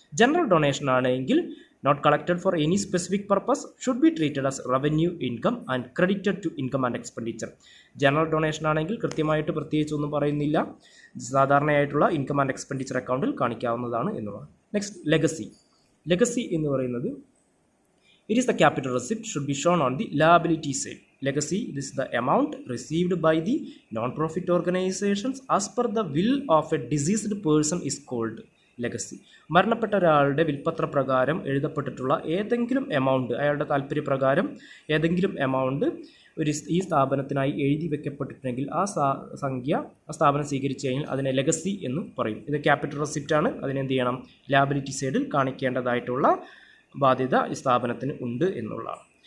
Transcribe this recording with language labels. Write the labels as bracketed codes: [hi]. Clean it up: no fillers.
[en] General donation ആണെങ്കിൽ not collected for any specific purpose should be treated as revenue income and credited to income and expenditure. [ml] General donation ആണെങ്കിൽ കൃത്യമായിട്ട് പ്രത്യേകിച്ച് ഒന്നും പറയുന്നില്ല, സാധാരണയായിട്ടുള്ള income and expenditure അക്കൗണ്ടിൽ കാണിക്കാവുന്നതാണ് എന്നുള്ളത്. [en] Next, legacy. Legacy [ml] എന്ന് പറയുന്നത് [en] it is the capital receipt should be shown on the liability side. Legacy is the amount received by the non-profit organizations as per the will of a deceased person is called legacy. [ml] മരണപ്പെട്ട ഒരാളുടെ വിൽപ്പത്ര പ്രകാരം എഴുതപ്പെട്ടിട്ടുള്ള ഏതെങ്കിലും amount, അയാളുടെ താല്പര്യപ്രകാരം ഏതെങ്കിലും amount ഈ സ്ഥാപനത്തിനായി എഴുതി വെക്കപ്പെട്ടിട്ടുണ്ടെങ്കിൽ ആ സംഖ്യ ആ സ്ഥാപനം സ്വീകരിച്ചു കഴിഞ്ഞാൽ അതിനെ ലെഗസി എന്ന് പറയും. ഇത് ക്യാപിറ്റൽ റെസിപ്റ്റ് ആണ്. അതിനെന്ത് ചെയ്യണം? ലാബിലിറ്റി സൈഡിൽ കാണിക്കേണ്ടതായിട്ടുള്ള ബാധ്യത ഈ സ്ഥാപനത്തിന് ഉണ്ട് എന്നുള്ളതാണ്.